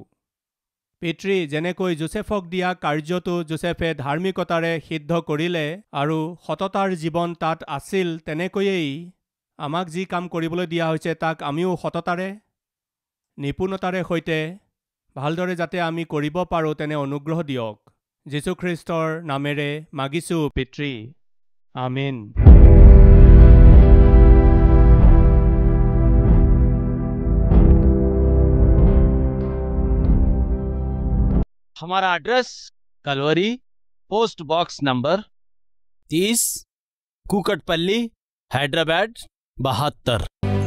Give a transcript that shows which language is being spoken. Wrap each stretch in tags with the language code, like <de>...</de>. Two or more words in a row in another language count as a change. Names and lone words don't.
<as>পিতৃ, যেনেকৈ যোচেফক দিয়া কাৰ্যটো যোচেফে ধাৰ্মিকতাৰে সিদ্ধ কৰিলে আৰু সততাৰ জীৱন তাত আছিল, তেনেকৈয়েই আমাক যি কাম কৰিবলৈ দিয়া হৈছে তাক আমিও সততাৰে, নিপুণতাৰে সৈতে ভালদৰে যাতে আমি কৰিব পাৰোঁ, তেনে অনুগ্ৰহ দিয়ক। যীশুখ্ৰীষ্টৰ নামেৰে মাগিছোঁ পিতৃ, আমেন।</as> <hi>हमारा एड्रेस कलवरी, पोस्ट बॉक्स नंबर 30, कुकटपल्ली, हैदराबाद 72।</hi>